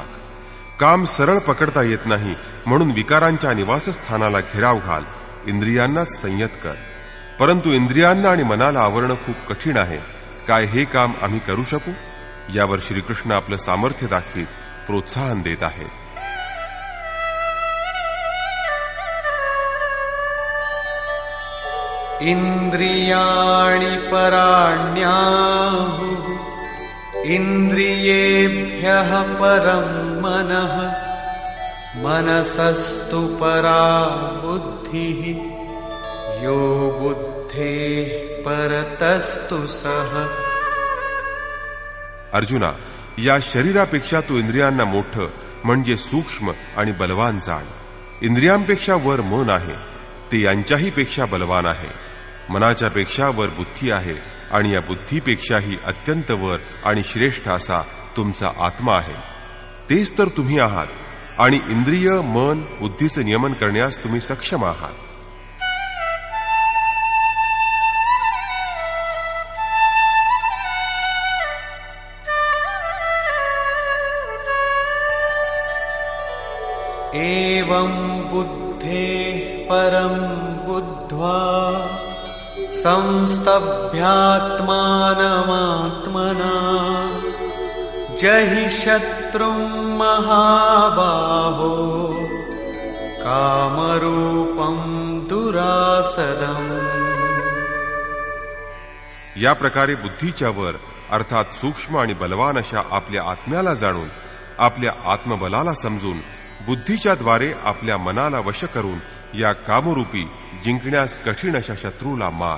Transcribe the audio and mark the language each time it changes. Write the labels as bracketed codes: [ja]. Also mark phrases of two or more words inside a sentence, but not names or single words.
[mr] काम सरळ पकडता येत नाही, म्हणून विकारांच्या निवासस्थानाला घेराव घाल. इंद्रियांनाच संयत कर. परंतु इंद्रियांना आणि मनाला आवरणं खूप कठीण आहे. काय हे काम आम्ही करू शकू? यावर श्रीकृष्ण आपलं सामर्थ्य दाखवीत प्रोत्साहन देत आहेत. [sa] इंद्रियाणि पराण्याहुः इंद्रियेभ्यः परं मनः मनसस्तु परा बुद्धिः यो बुद्धेः परतस्तु सः. [mr] अर्जुना, या शरीरापेक्षा तू इंद्रियांना मोठं म्हणजे सूक्ष्म आणि बलवान जाण. इंद्रियांपेक्षा वर मन आहे, ते यांच्याही पेक्षा बलवान आहे. मनाच्या पेक्षा वर बुद्धी आहे आणि या बुद्धीपेक्षाही अत्यंत वर आणि श्रेष्ठ असा तुमचा आत्मा आहे. तेच तर तुम्ही आहात आणि इंद्रिय, मन, बुद्धीचं नियमन करण्यास तुम्ही सक्षम आहात. [sa] एवं बुद्धेः परं बुद्ध्वा संस्तभ्यात्मानमात्मना जहि शत्रुं महाबाहो कामरूपं दुरासदम्. [mr] या प्रकारे बुद्धीच्या वर अर्थात सूक्ष्म आणि बलवान अशा आपल्या आत्म्याला जाणून, आपल्या आत्मबलाला समजून, बुद्धीच्या द्वारे आपल्या मनाला वश करून या कामरूपी जिंकण्यास कठीण अशा शत्रूला मार.